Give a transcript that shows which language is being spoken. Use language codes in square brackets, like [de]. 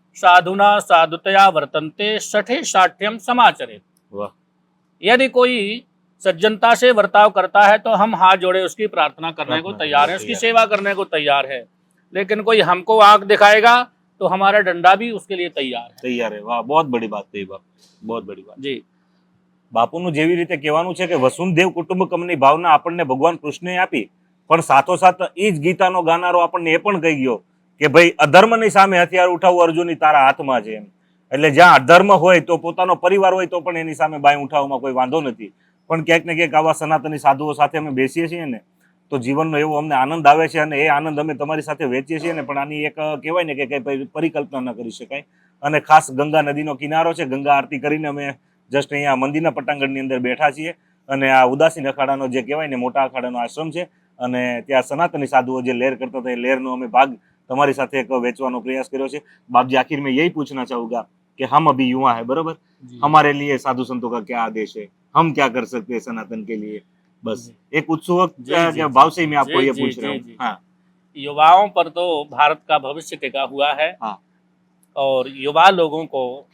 [sa] साधुना साधुतया वर्तन्ते सठे साठ्यम समाचरे। [hi] यदि कोई सज्जनता से वर्ताव करता है तो हम हाथ जोड़े उसकी प्रार्थना करने को तैयार हैं, उसकी सेवा करने को तैयार है। लेकिन कोई हमको आंख दिखाएगा तो हमारा डंडा भी उसके लिए तैयार है। वाह, बहुत बड़ी बात कही बाप, बहुत बड़ी बात जी। [gu] બાપુનું જેવી રીતે કહેવાનું છે કે વસુંધૈવ કુટુંબકમની ભાવના આપણને ભગવાન કૃષ્ણે આપી, પણ સાથોસાથ એ જ ગીતાનો ગાનારો આપણને એ પણ કહી ગયો કે ભાઈ અધર્મની સામે હથિયાર ઉઠાવવું અર્જુનની તારા હાથમાં છે. એમ એટલે જ્યાં અધર્મ હોય તો પોતાનો પરિવાર હોય તો પણ એની સામે બાય ઉઠાવવામાં કોઈ વાંધો નથી. પણ ક્યાંક ને ક્યાંક આવા સનાતની સાધુઓ સાથે અમે બેસીએ છીએ ને તો જીવનનો એવો અમને આનંદ આવે છે, અને એ આનંદ અમે તમારી સાથે વેચીએ છીએ ને. પણ આની એક કહેવાય ને કે કંઈ પરિકલ્પના ન કરી શકાય. અને ખાસ ગંગા નદીનો કિનારો છે, ગંગા આરતી કરીને અમે જસ્ટ અહીંયા મંદિરના પટાંગણની અંદર બેઠા છીએ, અને આ ઉદાસીન અખાડાનો જે કહેવાય ને મોટા અખાડાનો આશ્રમ છે, અને ત્યાં સનાતની સાધુઓ જે લહેર [hi] करता था, लहर [gu] અમે ભાગ તમારી સાથે એક વેચવાનો પ્રયાસ કર્યો છે. [hi] बाप जी, आखिर में यही पूछना चाहूंगा कि हम अभी युवा है, बराबर, हमारे लिए साधु संतों का क्या आदेश है, हम क्या कर सकते हैं सनातन के लिए? बस एक उत्सुक भाव से ही मैं आपको ये पूछ रहा हूँ। हाँ, युवाओं पर तो भारत का भविष्य टिका हुआ है। हाँ, और युवा लोगों को